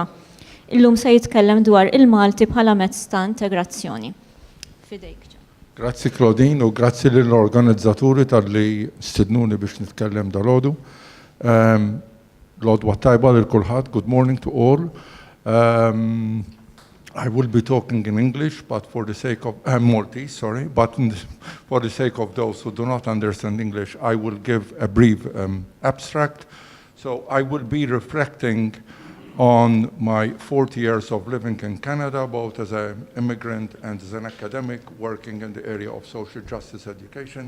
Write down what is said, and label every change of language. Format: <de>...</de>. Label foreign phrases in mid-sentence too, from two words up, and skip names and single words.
<mt>Illum se jitkellem dwar il-Malti bħala mezz ta' integrazzjoni. Fidejk. Grazzi Claudine u grazzi lill-organizzaturi tal-li stidnuni biex nitkellem dal-għodu. L-għodwa tajba lil-kulħadd,</mt> <en>good morning to all. I will be talking in English, but for the sake of Maltese, sorry, but for the sake of those who do not understand English, I will give a brief abstract. So I will be reflecting on my 40 years of living in Canada, both as an immigrant and as an academic working in the area of social justice education.</en>